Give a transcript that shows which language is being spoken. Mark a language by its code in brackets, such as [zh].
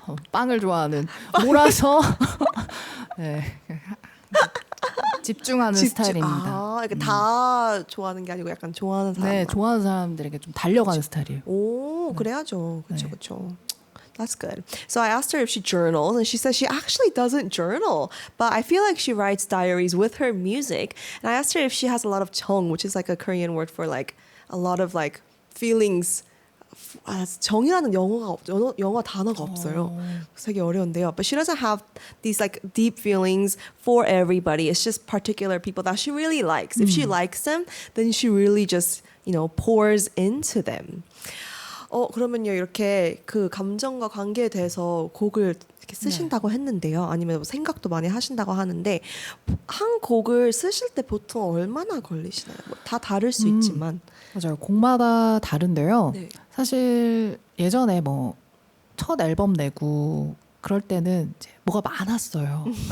[ko] 빵을 좋아하는 몰아서 네. 집중하는 스타일입니다. 이렇게 다 좋아하는 게 아니고 약간 좋아하는 사람. 네, 좋아하는 사람들에게 좀 달려가는 스타일이에요. 오, 그래야죠. 그렇죠, 네. 그렇죠. [en] That's good. So I asked her if she journals, and she says she actually doesn't journal, but I feel like she writes diaries with her music. And I asked her if she has a lot of 정, which is like a Korean word for like a lot of like feelings. [ko] 정이라는 영어 단어가 없어요. 되게 어려운데요. [en] But she doesn't have these like deep feelings for everybody. It's just particular people that she really likes. If she likes them, then she really just, pours into them. [ko] 그러면요, 이렇게 그 감정과 관계에 대해서 곡을 이렇게 쓰신다고 했는데요. 아니면 뭐 생각도 많이 하신다고 하는데, 한 곡을 쓰실 때 보통 얼마나 걸리시나요? 다 다를 수 있지만. 맞아요. 곡마다 다른데요. 네. 사실 예전에 뭐 첫 앨범 내고 그럴 때는 이제 뭐가 많았어요.